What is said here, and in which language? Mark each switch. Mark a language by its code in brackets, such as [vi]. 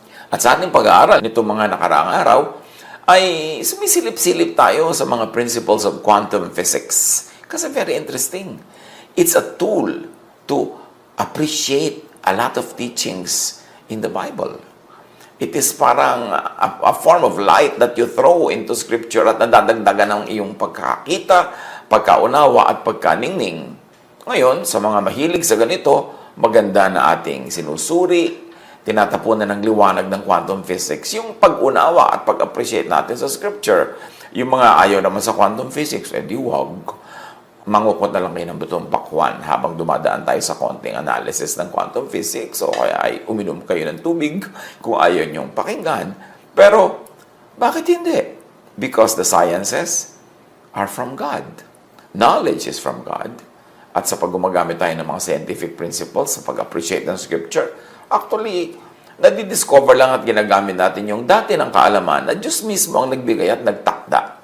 [tl] At sa ating pag-aaral nitong mga nakaraang araw, ay sumisilip-silip tayo sa mga principles of quantum physics. Kasi very interesting. [en] It's a tool to appreciate a lot of teachings in the Bible. It is parang a form of light that you throw into Scripture [tl] at nadadagdagan ng iyong pagkakita, pagkaunawa at pagkaningning. Ngayon, sa mga mahilig sa ganito, maganda na ating sinusuri, tinatapunan ng liwanag ng quantum physics, yung pag-unawa at pag-appreciate natin sa Scripture. Yung mga ayaw naman sa quantum physics, di wag. Mangukot na lang kayo ng butong pakwan habang dumadaan tayo sa konting analysis ng quantum physics o kaya ay uminom kayo ng tubig kung ayaw nyong pakinggan. Pero, bakit hindi? [en] Because the sciences are from God. Knowledge is from God. [tl] At sa pag-gumagamit tayo ng mga scientific principles sa pag-appreciate ng Scripture, actually, nadidiscover lang at ginagamit natin yung dati ng kaalaman na Diyos mismo ang nagbigay at nagtakda.